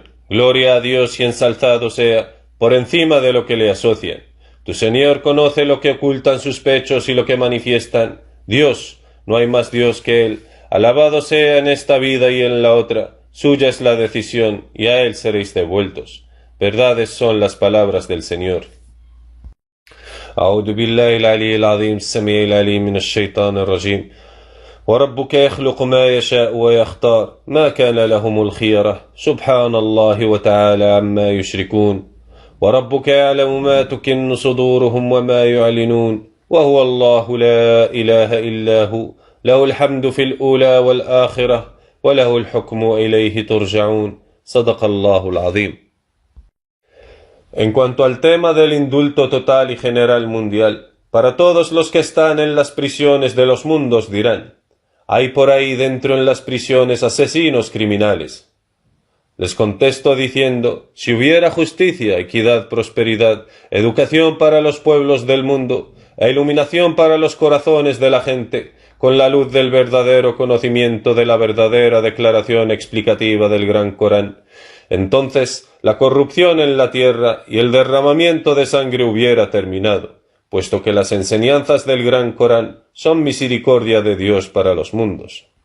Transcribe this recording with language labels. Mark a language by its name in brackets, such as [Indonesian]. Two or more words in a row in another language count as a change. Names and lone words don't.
[Spanish] Gloria a Dios y ensalzado sea, por encima de lo que le asocian. Tu Señor conoce lo que ocultan sus pechos y lo que manifiestan. Dios, no hay más Dios que Él. Alabado sea en esta vida y en la otra. Suya es la decisión, y a Él seréis devueltos. Verdades son las palabras del Señor. [Arabic] أعوذ بالله العلي العظيم السميع العليم من الشيطان الرجيم وربك يخلق ما يشاء ويختار ما كان لهم الخيرة سبحان الله وتعالى عما يشركون وربك يعلم ما تكن صدورهم وما يعلنون وهو الله لا إله إلا هو له الحمد في الأولى والآخرة وله الحكم إليه ترجعون صدق الله العظيم. [Spanish] En cuanto al tema del indulto total y general mundial, para todos los que están en las prisiones de los mundos dirán: hay por ahí dentro en las prisiones asesinos criminales. Les contesto diciendo: si hubiera justicia, equidad, prosperidad, educación para los pueblos del mundo, e iluminación para los corazones de la gente, con la luz del verdadero conocimiento de la verdadera declaración explicativa del Gran Corán, entonces la corrupción en la tierra y el derramamiento de sangre hubiera terminado, puesto que las enseñanzas del Gran Corán son misericordia de Dios para los mundos.